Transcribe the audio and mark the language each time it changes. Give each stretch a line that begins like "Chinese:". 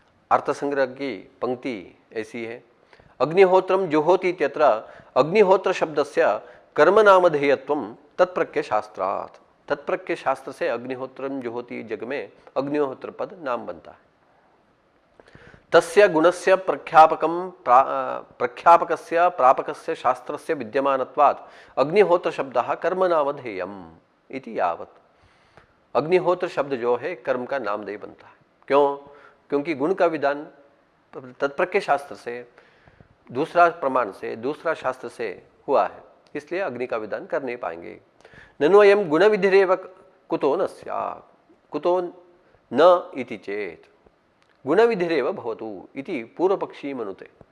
Hindi: अर्थ संग्रह की पंक्ति ऐसी है,
Sanskrit: अग्निहोत्रम जुहोति इत्यत्र अग्निहोत्र शब्दस्य कर्मनामधेयत्वं तत्प्रत्यय शास्त्रात्।
Hindi: तत्प्रत्यय शास्त्र से अग्निहोत्रम जुहोति जग में अग्निहोत्र पद नाम बनता है।
Sanskrit: तस्य गुणस्य प्रख्यापकस्य प्रापकस्य शास्त्रस्य विद्यमानत्वात् अग्निहोत्र शब्दः कर्मनामधेयम् इति यावत्।
Hindi: अग्निहोत्र शब्द जो है कर्म का नामधेय बनता है। क्यों? क्योंकि गुण का विधान तत्प्रत्यय शास्त्र से, दूसरा प्रमाण से, दूसरा शास्त्र से हुआ है, इसलिए अग्नि का विधान कर नहीं पाएंगे।
Sanskrit: ननु अयं गुण विधिरेव कुतो न स्यात्, कुतो न इति चेत गुण विधिरेव भवतु इति पूर्व पक्षी मनुते।